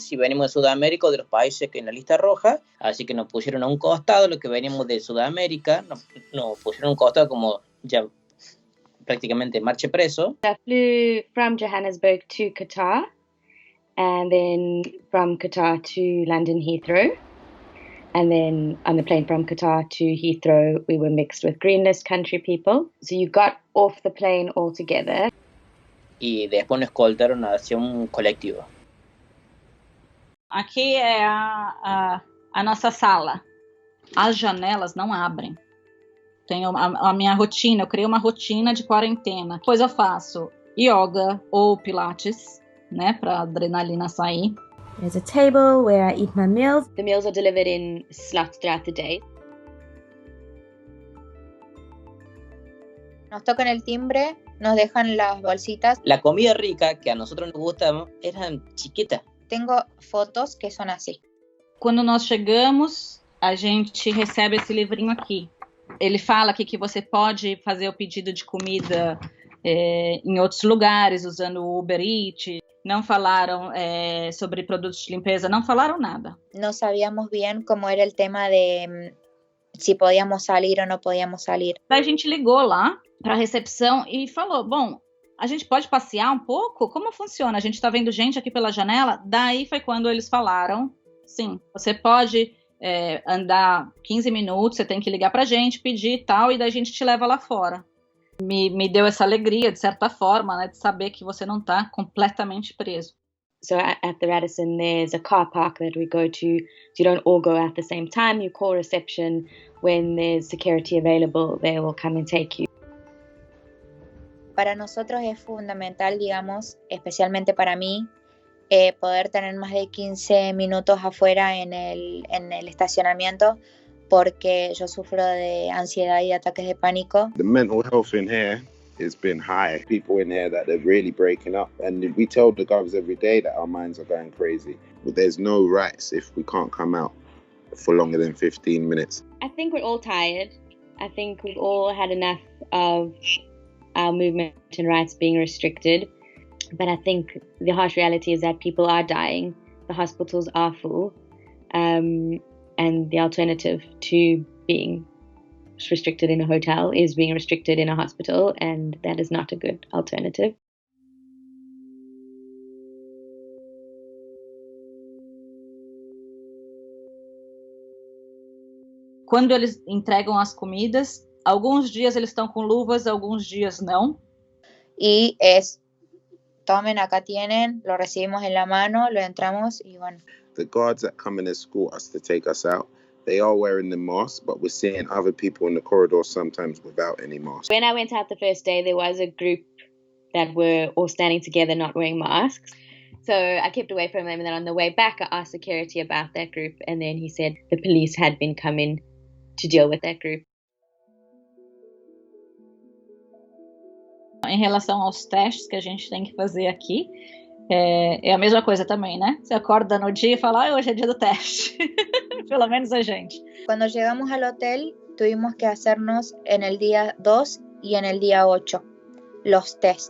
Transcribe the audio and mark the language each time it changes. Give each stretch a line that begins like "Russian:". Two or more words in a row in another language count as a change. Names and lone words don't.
Spanish: si veníamos de Sudamérica o de los países que en la lista roja, así que nos pusieron a un costado, los que veníamos de Sudamérica, nos pusieron a un costado como ya prácticamente marche preso.
English: I flew from Johannesburg to Qatar, and then from Qatar to London Heathrow. And then on the plane from Qatar to Heathrow, we were mixed with green list country people. So you got off the plane altogether.
Spanish: Y después nos escoltaron hacia un colectivo.
Portuguese: Aqui é a nossa sala. As janelas não abrem. Tenho a minha rotina, eu criei uma rotina de quarentena. Depois eu faço yoga ou pilates, né, para adrenalina sair.
English: There's a table where I eat my meals. The meals are delivered in slots throughout the day.
Spanish: Nos tocan el timbre, nos dejan las bolsitas. La comida rica que a nosotros nos gusta eran chiquitas. Tengo fotos que son así.
Portuguese: Quando nós chegamos, a gente recebe esse livrinho aqui. Ele fala aqui que você pode fazer o pedido de comida em outros lugares, usando o Uber Eats. Não falaram sobre produtos de limpeza, não falaram nada.
Spanish: No sabíamos bien cómo era el tema de si podíamos salir o no podíamos salir.
Portuguese: Daí a gente ligou lá para a recepção e falou, bom, a gente pode passear um pouco? Como funciona? A gente está vendo gente aqui pela janela? Daí foi quando eles falaram, sim, você pode andar 15 minutos, você tem que ligar pra gente, pedir e tal, e daí a gente te leva lá fora. Me deu essa alegria, de certa forma, né, de saber que você não está completamente preso.
English: So at the Radisson, there's a car park that we go to. You don't all go at the same time. You call reception. When there's security available, they will come and take you.
Spanish: Para nosotros es fundamental, digamos, especialmente para mí, poder tener más de 15 minutos afuera en el estacionamiento, porque yo sufro de ansiedad y ataques de pánico.
English: The mental health in here has been high. People in here that they're really breaking up, and we tell the guys every day that our minds are going crazy. But there's no rights if we can't come out for longer than 15 minutes. I think we're all tired. I think we've all had enough of our movement and rights being restricted. But I think the harsh reality is that people are dying. The hospitals are full. And the alternative to being restricted in a hotel is being restricted in a hospital, and that is not a good alternative.
Portuguese: Quando eles entregam as comidas, alguns dias eles estão com luvas, alguns dias não.
Spanish: Y tomen, acá tienen, lo recibimos en la mano, lo entramos y bueno.
English: The guards that come and escort us to take us out, they are wearing the mask, but we're seeing other people in the corridor sometimes without any mask. When I went out the first day, there was a group that were all standing together not wearing masks. So I kept away from them, and then on the way back, I asked security about that group, and then he said the police had been coming to deal with that group.
Portuguese: Em relação aos testes que a gente tem que fazer aqui, é a mesma coisa também, né? Você acorda no dia e fala, hoje é dia do teste. Pelo menos a gente.
Spanish: Cuando llegamos al hotel, tuvimos que hacernos en el día 2 y en el día 8 los test.